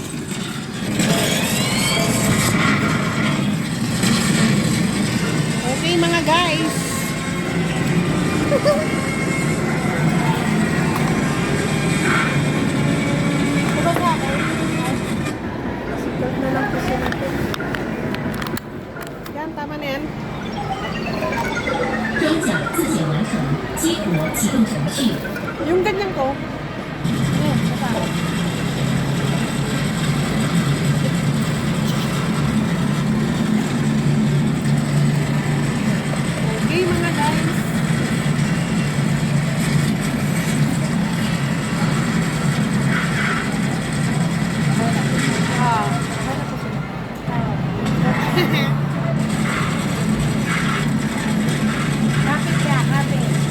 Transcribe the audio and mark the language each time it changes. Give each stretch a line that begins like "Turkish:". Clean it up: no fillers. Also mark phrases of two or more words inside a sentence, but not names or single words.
Filipino: Okay, mga guys. Yan, tama na yan.
Chinese: 装甲自检完成，激活启动程序。
Filipino: Yung ganyan ko. Okay, mga guys. Kapit ka, kapit.